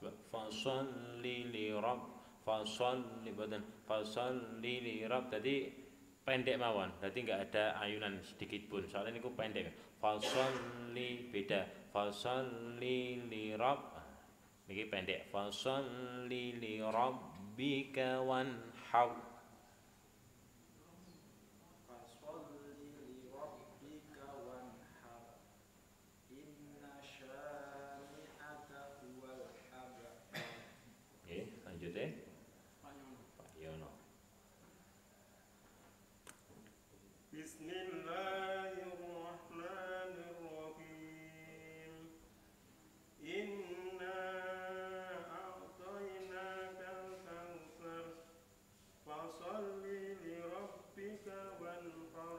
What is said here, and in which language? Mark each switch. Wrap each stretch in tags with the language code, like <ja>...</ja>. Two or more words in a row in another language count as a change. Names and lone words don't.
<jv>Fasalli boten</jv> <ar>فصل لرب</ar> <jv>tadi pendek mawon.</jv> <id>Berarti enggak ada ayunan sedikit pun.</id> <jv>Soalnya niku pendek. Fasalli beda.</jv> <ar>فصل لرب.</ar> <jv>Niki pendek.</jv> <ar>فصل لربك وانحر. فصل لربك وانحر. إن شانئك هو الأبتر.</ar> <jv>Nggih, lanjut ya. Pak Yono.</jv> <ar>بسم الله الرحمن الرحيم. إنا أعطيناك الكوثر. فصل لربك وانحر.</ar>